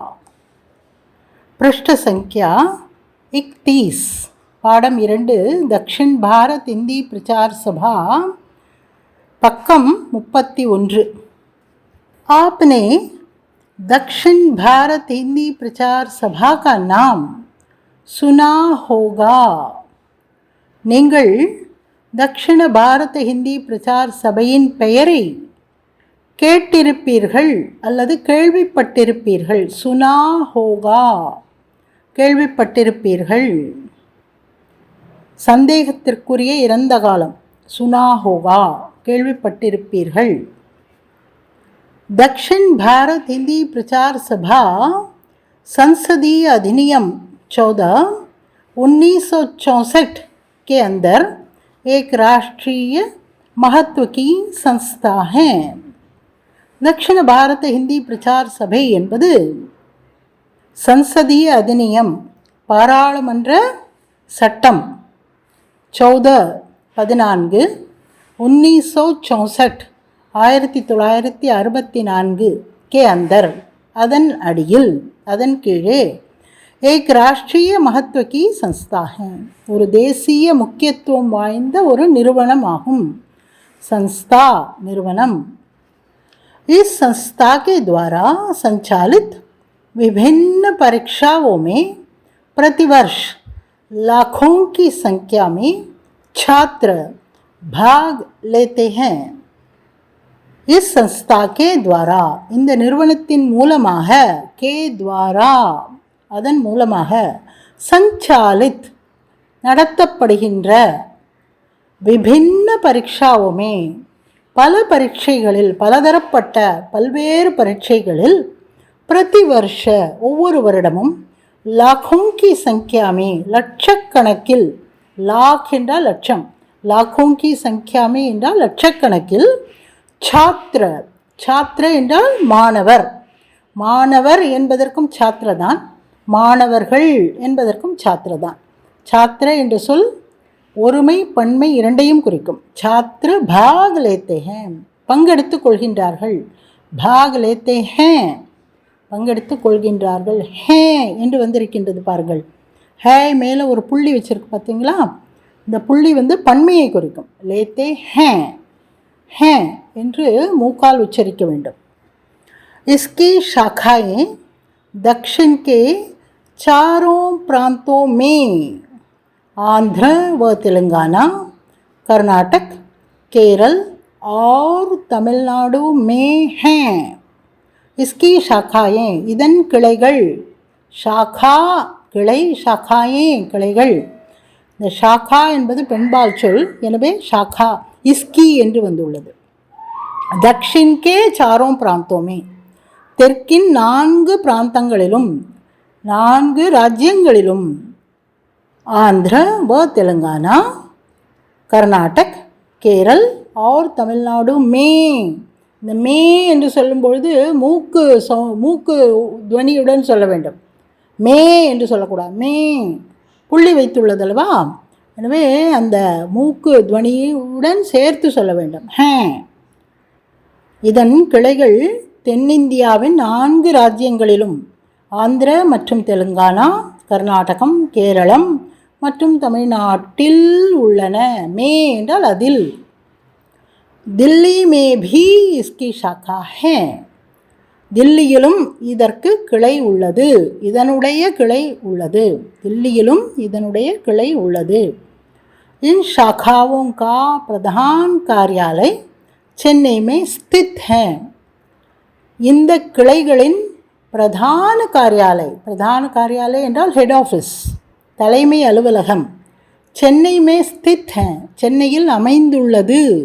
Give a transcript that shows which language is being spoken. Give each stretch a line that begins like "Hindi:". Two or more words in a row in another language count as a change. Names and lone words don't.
Hindi: पृष्ठ संख्या 31 पाठम 2 दक्षिण भारत हिंदी प्रचार सभा पक्कम 31। आपने दक्षिण भारत हिंदी प्रचार सभा का नाम सुना होगा।
Tamil: நீங்கள் தக்ஷிண பாரத ஹிந்தி பிரச்சார் சபையின் பெயரை கேட்டிருப்பீர்கள் அல்லது கேள்விப்பட்டிருப்பீர்கள்.
Hindi: सुना होगा, கேள்விப்பட்டிருப்பீர்கள்.
Tamil: சந்தேகத்திற்குரிய இறந்த காலம்
Hindi: सुना होगा,
Tamil: கேள்விப்பட்டிருப்பீர்கள்.
Hindi: दक्षिण भारत हिंदी प्रचार सभा संसदीय अधिनियम 14 1964 के अंदर एक राष्ट्रीय महत्व की संस्था है। दक्षिण भारत हिंदी प्रचार सभை என்பது संसदीय अधिनियम
Tamil: பாராளுமன்ற சட்டம்
Hindi: 14 1964 1964 के अंदर
Tamil: அதன் அடியில் அதன் கீழே
Hindi: एक राष्ट्रीय महत्व की संस्था है,
Tamil: ஒரு தேசிய முக்கியத்துவம் வாய்ந்த ஒரு நிறுவனம் ஆகும். संस्था நிறுவனம்.
Hindi: इस संस्था के द्वारा संचालित विभिन्न परीक्षाओं में प्रतिवर्ष लाखों की संख्या में छात्र भाग लेते हैं. इस संस्था के द्वारा
Tamil: இந்த நிறுவனத்தின் மூலமாக
Hindi: के द्वारा
Tamil: அதன் மூலமாக
Hindi: संचालित நடத்தப்படுகின்ற विभिन्न परीक्षाओं में
Tamil: பல பரீட்சைகளில் பலதரப்பட்ட பல்வேறு பரீட்சைகளில் प्रतिवर्ष ஒவ்வொரு வருடமும்
Hindi: लाखों की संख्या में
Tamil: லட்சக்கணக்கில் लाख என்றால் லட்சம்
Hindi: लाखों की संख्या में
Tamil: என்றால் லட்சக்கணக்கில்
Hindi: छात्र छात्र
Tamil: என்றால் மாணவர் மாணவர் என்பதற்கும் छात्र தான் மாணவர்கள் என்பதற்கும் छात्र தான் छात्र என்ற சொல் ஒருமை பன்மை இரண்டையும் குறிக்கும்.
Hindi: छात्र भाग लेते हैं
Tamil: பங்கெடுத்துக் கொள்கின்றார்கள்.
Hindi: भाग लेते हैं
Tamil: பங்கெடுத்துக் கொள்கின்றார்கள். ஹே என்று வந்திருக்கின்றது பாருங்கள். ஹே மேலே ஒரு புள்ளி வச்சிருக்கு பார்த்தீங்களா? இந்த புள்ளி பன்மையை குறிக்கும்.
Hindi: लेते हैं हैं
Tamil: என்று மூக்கால் உச்சரிக்க வேண்டும்.
Hindi: इसकी शाखाएं दक्षिण के चारों प्रांतों में आंध्र व तेलंगाना, कर्नाटक, केरल और तमिलनाडु में हैं. इसकी शाखाएं
Tamil: இதன் கிளைகள். ஷாகா கிளை, ஷாகாயே கிளைகள். இந்த ஷாகா என்பது பெண்பால் சொல், எனவே
Hindi: शाखा इसकी
Tamil: என்று வந்துள்ளது.
Hindi: दक्षिण के चारों प्रांतों में,
Tamil: தெற்கின் 4 பிராந்தங்களிலும் 4 ராஜ்யங்களிலும், ஆந்திர வ தெலுங்கானா, கர்நாடக், கேரள்
Hindi: और तमिलनाडु में.
Tamil: இந்த மே என்று சொல்லும் பொழுது மூக்கு துவனியுடன் சொல்ல வேண்டும். மே என்று சொல்லக்கூடாது. மே புள்ளி வைத்துள்ளதல்லவா, எனவே அந்த மூக்கு துவனியுடன் சேர்த்து சொல்ல வேண்டும். ஹே. இதன் கிளைகள் தென்னிந்தியாவின் 4 ராஜ்யங்களிலும், ஆந்திர மற்றும் தெலுங்கானா, கர்நாடகம், கேரளம் மற்றும் தமிழ்நாட்டில் உள்ளன. மே என்றால் அதில்.
Hindi: दिल्ली में भी इसकी शाखा है.
Tamil: தில்லியிலும் இதற்கு கிளை உள்ளது, இதனுடைய கிளை உள்ளது. தில்லியிலும் இதனுடைய கிளை உள்ளது.
Hindi: इन शाखाओं का प्रधान कार्यालय चेन्नई में स्थित है.
Tamil: இந்த கிளைகளின் பிரதான காரியாலय என்றால்
English: head office,
Tamil: தலைமை அலுவலகம் சென்னை
Hindi: में स्थित है,
Tamil: சென்னையில் அமைந்துள்ளது.